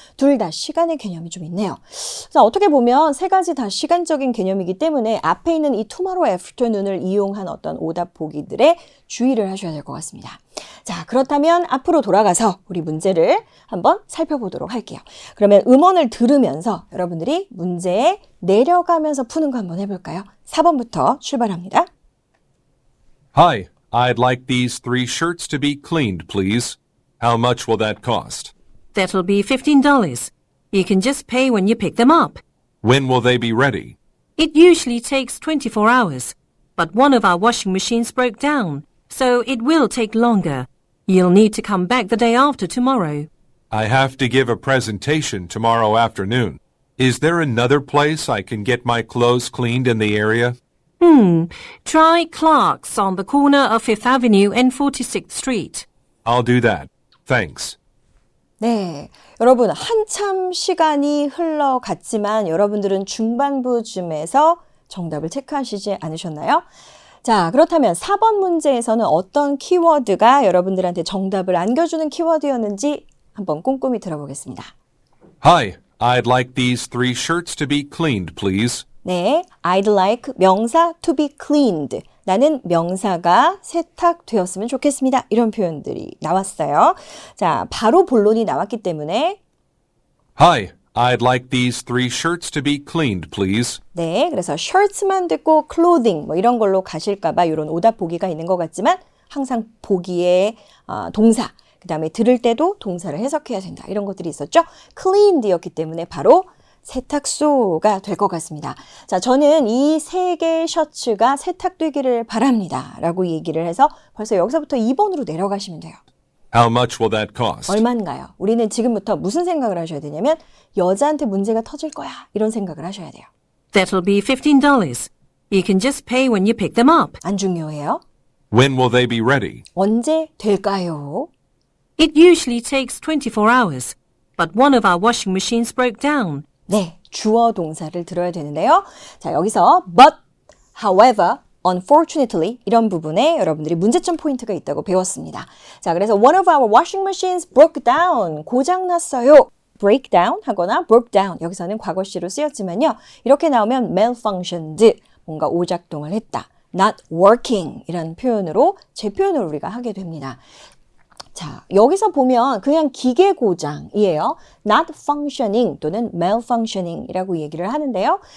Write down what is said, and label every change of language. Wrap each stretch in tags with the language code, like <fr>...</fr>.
<ko>둘 다 시간의 개념이 좀 있네요. 자, 어떻게 보면 세 가지 다 시간적인 개념이기 때문에 앞에 있는 이 tomorrow afternoon을 이용한 어떤 오답 보기들에 주의를 하셔야 될 것 같습니다. 자, 그렇다면 앞으로 돌아가서 우리 문제를 한번 살펴보도록 할게요. 그러면 음원을 들으면서 여러분들이 문제에 내려가면서 푸는 거 한번 해볼까요? 4번부터 출발합니다.</ko> <en>Hi, I'd like these 3 shirts to be cleaned, please. How much will that cost? That'll be $15. You can just pay when you pick them up. When will they be ready? It usually takes 24 hours, but one of our washing machines broke down, so it will take longer. You'll need to come back the day after tomorrow. I have to give a presentation tomorrow afternoon. Is there another place I can get my clothes cleaned in the area? Try Clark's on the corner of Fifth Avenue and 46th Street. I'll do that. Thanks.</en> <ko>네, 여러분 한참 시간이 흘러갔지만 여러분들은 중반부쯤에서 정답을 체크하시지 않으셨나요? 자, 그렇다면 4번 문제에서는 어떤 키워드가 여러분들한테 정답을 안겨주는 키워드였는지 한번 꼼꼼히 들어보겠습니다.</ko> <en>Hi, I'd like these 3 shirts to be cleaned, please. 네, I'd like 명사 to be cleaned.</en> <ko>나는 명사가 세탁되었으면 좋겠습니다. 이런 표현들이 나왔어요. 자, 바로 본론이 나왔기 때문에</ko> <en>Hi, I'd like these 3 shirts to be cleaned, please.</en> <ko>네, 그래서 shirts만 듣고 clothing 뭐 이런 걸로 가실까봐 이런 오답 보기가 있는 것 같지만 항상 보기에 동사, 그 다음에 들을 때도 동사를 해석해야 된다. 이런 것들이 있었죠. cleaned였기 때문에 바로 세탁소가 될 것 같습니다. 자, 저는 이 3개의 셔츠가 세탁되기를 바랍니다. 라고 얘기를 해서 벌써 여기서부터 2번으로 내려가시면 돼요.</ko> <en>How much will that cost?</en> <ko>얼마인가요? 우리는 지금부터 무슨 생각을 하셔야 되냐면 여자한테 문제가 터질 거야. 이런 생각을 하셔야 돼요.</ko> <en>That'll be $15. You can just pay when you pick them up.</en> <ko>안 중요해요.</ko> <en>When will they be ready?</en> <ko>언제 될까요?</ko> <en>It usually takes 24 hours, but one of our washing machines broke down.</en> <ko>네, 주어 동사를 들어야 되는데요. 자, 여기서 but, however, unfortunately 이런 부분에 여러분들이 문제점 포인트가 있다고 배웠습니다. 자, 그래서</ko> <en>one of our washing machines broke down.</en> <ko>고장 났어요.</ko> <en>break down</en> <ko>하거나</ko> <en>broke down.</en> <ko>여기서는 과거시로 쓰였지만요. 이렇게 나오면 malfunctioned. 뭔가 오작동을 했다. not working 이라는 표현으로 재표현을 우리가 하게 됩니다. 자, 여기서 보면 그냥 기계 고장이에요. not functioning 또는 malfunctioning이라고 얘기를 하는데요.</ko>